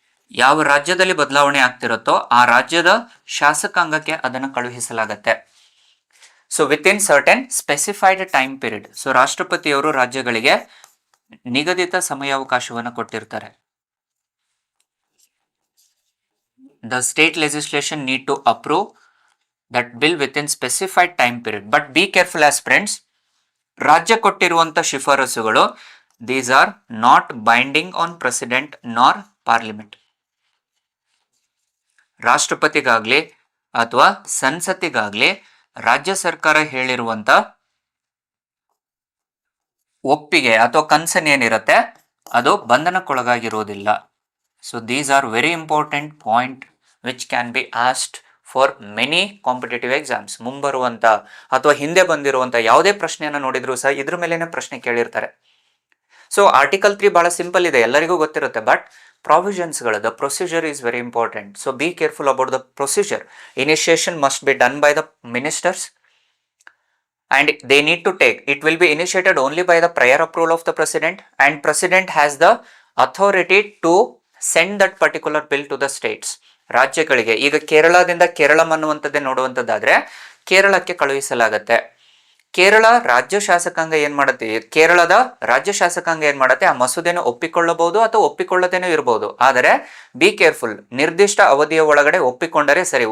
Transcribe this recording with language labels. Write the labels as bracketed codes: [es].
[kn] ಯಾವ ರಾಜ್ಯದಲ್ಲಿ ಬದಲಾವಣೆ ಆಗ್ತಿರುತ್ತೋ ಆ ರಾಜ್ಯದ ಶಾಸಕಾಂಗಕ್ಕೆ ಅದನ್ನು ಕಳುಹಿಸಲಾಗತ್ತೆ. [en] So within certain specified time period. So [kn] ರಾಷ್ಟ್ರಪತಿಯವರು ರಾಜ್ಯಗಳಿಗೆ ನಿಗದಿತ ಸಮಯಾವಕಾಶವನ್ನು ಕೊಟ್ಟಿರ್ತಾರೆ. [en] The state legislation need to approve that bill within specified time period. But be careful aspirants, [kn] ರಾಜ್ಯ ಕೊಟ್ಟಿರುವಂತ ಶಿಫಾರಸುಗಳು [en] these are not binding on president nor parliament. [kn] ರಾಷ್ಟ್ರಪತಿಗಾಗ್ಲಿ ಅಥವಾ ಸಂಸತ್ತಿಗಾಗ್ಲಿ ರಾಜ್ಯ ಸರ್ಕಾರ ಹೇಳಿರುವಂತ ಒಪ್ಪಿಗೆ ಅಥವಾ concern ಏನಿರುತ್ತೆ ಅದು ಬಂಧನಕ್ಕೊಳಗಾಗಿರುವುದಿಲ್ಲ. [en] So these are very important point which can be asked for many competitive exams. [kn] ಮುಂಬರುವಂತ ಅಥವಾ ಹಿಂದೆ ಬಂದಿರುವಂತ ಯಾವುದೇ ಪ್ರಶ್ನೆಯನ್ನು ನೋಡಿದ್ರು ಸಹ ಇದ್ರ ಮೇಲೇನೆ ಪ್ರಶ್ನೆ ಕೇಳಿರ್ತಾರೆ. ಸೊ ಆರ್ಟಿಕಲ್ 3 ಬಹಳ ಸಿಂಪಲ್ ಇದೆ, ಎಲ್ಲರಿಗೂ ಗೊತ್ತಿರುತ್ತೆ. But ಪ್ರಾವಿಷನ್ಸ್ಗಳು, [en] The procedure is very important. So be careful about the procedure. Initiation must be done by the ministers and they need to take, it will be initiated only by the prior approval of the president, and president has the authority to send that particular bill to the states. [kn] ರಾಜ್ಯಗಳಿಗೆ ಈಗ ಕೇರಳದಿಂದ ಕೇರಳಂ ಅನ್ನುವಂಥದ್ದೇ ನೋಡುವಂಥದ್ದಾದ್ರೆ ಕೇರಳಕ್ಕೆ ಕಳುಹಿಸಲಾಗತ್ತೆ. ಕೇರಳ ರಾಜ್ಯ ಶಾಸಕಾಂಗ ಏನ್ ಮಾಡತ್ತೆ, ಕೇರಳದ ರಾಜ್ಯ ಶಾಸಕಾಂಗ ಏನ್ ಮಾಡತ್ತೆ, ಆ ಮಸೂದೆನ ಒಪ್ಪಿಕೊಳ್ಳಬಹುದು ಅಥವಾ ಒಪ್ಪಿಕೊಳ್ಳದೇನೂ ಇರಬಹುದು. ಆದರೆ [en] be careful, [kn] ನಿರ್ದಿಷ್ಟ ಅವಧಿಯ ಒಳಗಡೆ ಒಪ್ಪಿಕೊಂಡರೆ ಸರಿ.